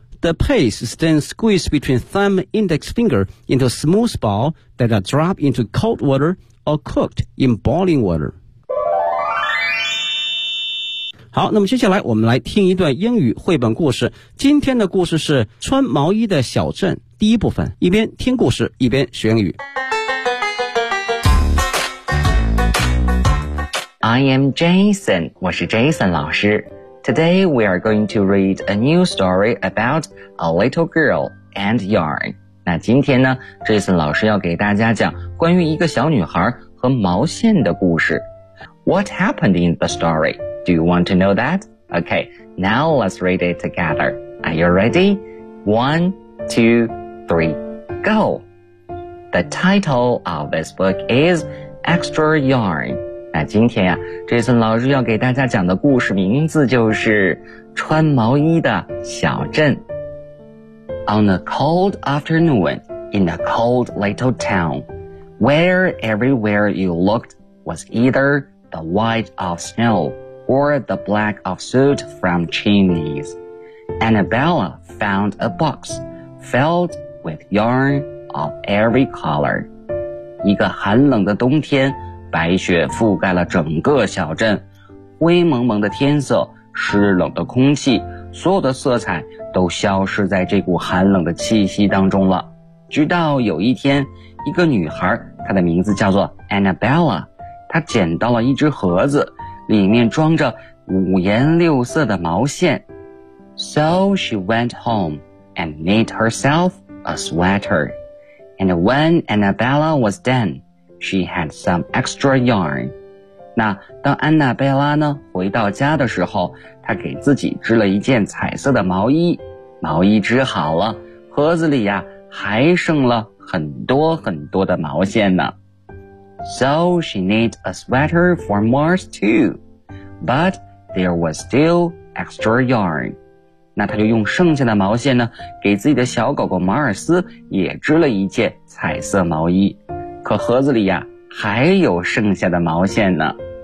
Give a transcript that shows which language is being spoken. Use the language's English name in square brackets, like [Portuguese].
[English] The paste is then squeezed between thumb and index finger into a smooth ball that are dropped into cold water or cooked in boiling water. [Chinese] 好，那么接下来我们来听一段英语绘本故事。今天的故事是穿毛衣的小镇第一部分，一边听故事一边学英语。 [English] I am Jason, [Chinese] 我是 [English] Jason [Chinese] 老师。 [English] Today we are going to read a new story about a little girl and yarn. [Chinese] 那今天呢 ,Jason 老师要给大家讲关于一个小女孩和毛线的故事。 [English] What happened in the story? Do you want to know that? Okay, now let's read it together. Are you ready? One, two, three, go! The title of this book is Extra Yarn. [Chinese] 那今天啊 ,Jason 老师要给大家讲的故事名字就是穿毛衣的小镇。 [English] On a cold afternoon, in a cold little town, where everywhere you looked was either the white of snow or the black of soot from chimneys, Annabella found a box filled with yarn of every color. [Chinese] 一个寒冷的冬天，白雪覆盖了整个小镇，灰蒙蒙的天色，湿冷的空气，所有的色彩都消失在这股寒冷的气息当中了。直到有一天，一个女孩，她的名字叫做 Annabella， 她捡到了一只盒子，里面装着五颜六色的毛线。 [English] So she went home and knit herself a sweater. And when Annabella was done,She had some extra yarn. [Chinese] 那当安娜贝拉呢回到家的时候，她给自己织了一件彩色的毛衣。毛衣织好了，盒子里呀还剩了很多很多的毛线呢。 [English] So she knit a sweater for Mars too, but there was still extra yarn. [Chinese] 那她就用剩下的毛线呢，给自己的小狗狗马尔斯也织了一件彩色毛衣。可盒子里呀，还有剩下的毛线呢。